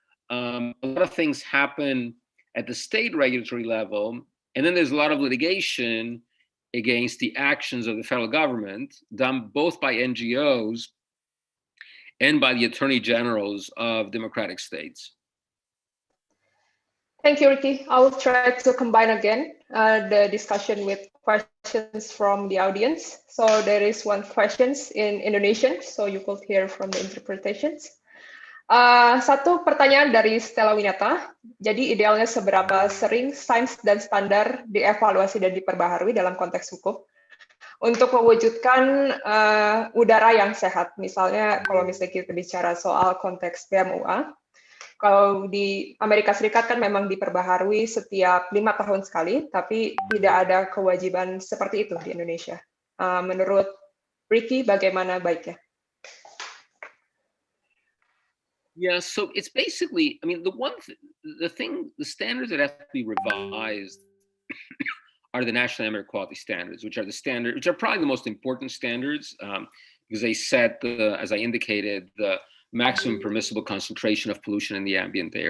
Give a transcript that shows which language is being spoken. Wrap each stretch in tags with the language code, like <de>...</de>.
<en>A lot of things happen at the state regulatory level, and then there's a lot of litigation against the actions of the federal government, done both by NGOs and by the attorney generals of democratic states. Thank you, Ricky. I will try to combine again the discussion with questions from the audience. So there is one question in Indonesian, so you could hear from the interpretations.</en> <id>Satu pertanyaan dari Stella Winata. Jadi idealnya seberapa sering sains dan standar dievaluasi dan diperbaharui dalam konteks hukum untuk mewujudkan udara yang sehat. Misalnya kalau misalnya kita bicara soal konteks BMUA, kalau di Amerika Serikat kan memang diperbaharui setiap 5 tahun sekali, tapi tidak ada kewajiban seperti itu di Indonesia. Menurut Ricky, bagaimana baiknya?</id> <en>Yeah, so it's basically, the standards that have to be revised are the National Air Quality Standards, which are probably the most important standards, because they set as I indicated, the maximum permissible concentration of pollution in the ambient air.</en>